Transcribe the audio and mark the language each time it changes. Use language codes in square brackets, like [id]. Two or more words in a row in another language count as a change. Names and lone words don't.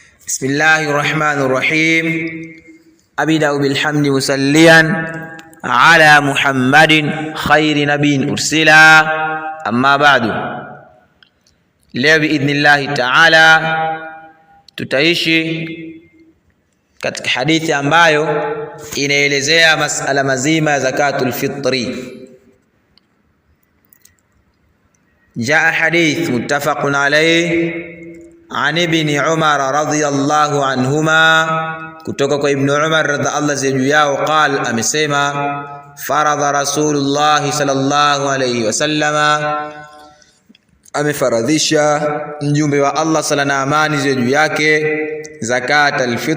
[ar] بسم الله الرحمن الرحيم. أبدأ بالحمد مصليا على محمد خير نبي أرسلا، أما بعد. [sw] Leo [ar] بإذن الله تعالى [sw] tutaishi katika hadithi ambayo inaelezea masala mazima ya [ar] زكاة الفطر. جاء حديث متفق عليه عن ابن عمر رضي الله عنهما, [sw] kutoka kwa Ibn Umar [ar] رضي الله عنه yao, qala, amesema, فرض رسول الله صلى الله عليه وسلم, [sw] amefaradhisha mjumbe wa Allah sala na amani ziwe juu yake, [ar] zakatul